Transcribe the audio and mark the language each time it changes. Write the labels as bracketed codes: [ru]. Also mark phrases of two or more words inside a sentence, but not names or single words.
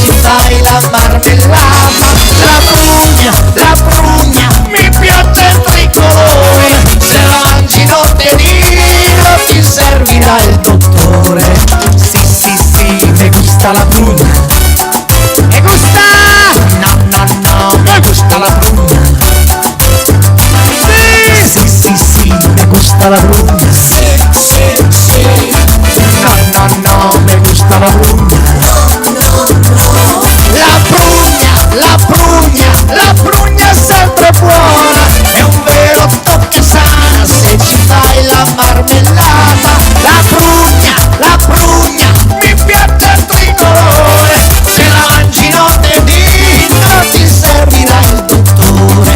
[it] fai la marmellata. La prugna, mi piace il tricolore, se la mangi notte nera ti servirà il dottore. Sì, sì, sì, [es] me gusta la prugna. Me gusta! No, no, no, me gusta la prugna. [it] Sì, sì, sì, sì, [es] me gusta la prugna. [it] Sì, sì, sì. [es] No, no, no, me gusta la prugna. [it] La prugna è sempre buona, è un vero tocco sana se ci fai la marmellata. La prugna, mi piace il tricolore, se la mangi notte e dì non ti servirà il dottore.